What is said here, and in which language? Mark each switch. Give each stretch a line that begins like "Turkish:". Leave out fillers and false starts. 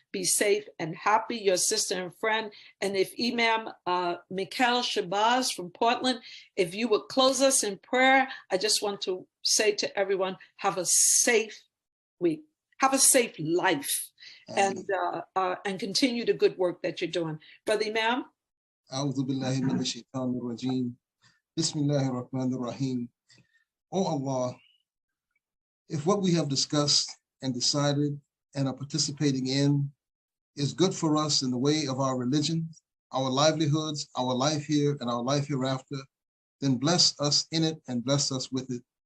English: Be safe and happy, your sister and friend. And if Imam Mikhail Shabazz from Portland, if you would close us in prayer, I just want to say to everyone, have a safe week. have a safe life, and continue the good work that you're doing. Brother Imam?
Arabic: أعوذ بالله من الشيطان الرجيم. بسم الله الرحمن الرحيم.
English: Oh Allah, if what we have discussed and decided and are participating in is good for us in the way of our religion, our livelihoods, our life here and our life hereafter, then bless us in it and bless us with it.